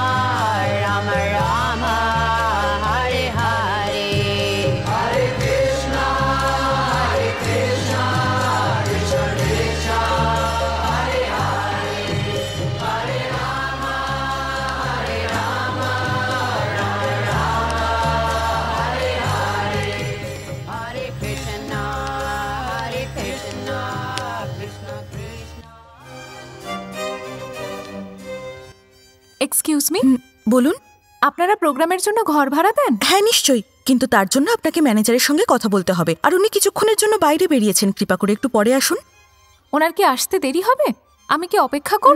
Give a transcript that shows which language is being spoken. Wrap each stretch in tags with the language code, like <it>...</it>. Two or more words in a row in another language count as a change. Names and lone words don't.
<sa>राम राम हरे हरे हरे कृष्ण कृष्ण कृष्ण हरे हरे हरे राम हरे राम राम राम हरे हरे हरे कृष्ण कृष्ण कृष्ण</sa> <en>excuse me,</en> <bn>বলুন। আপনারা প্রোগ্রামের জন্য ঘর ভাড়া দেন? হ্যাঁ নিশ্চয়ই, কিন্তু তার জন্য আপনাকে ম্যানেজারের সঙ্গে কথা বলতে হবে। আর উনি কিছুক্ষণের জন্য বাইরে বেরিয়েছেন, কৃপা করে একটু পরে আসুন। ওনার কি আসতে দেরি হবে? আমি কি অপেক্ষা করব?</bn>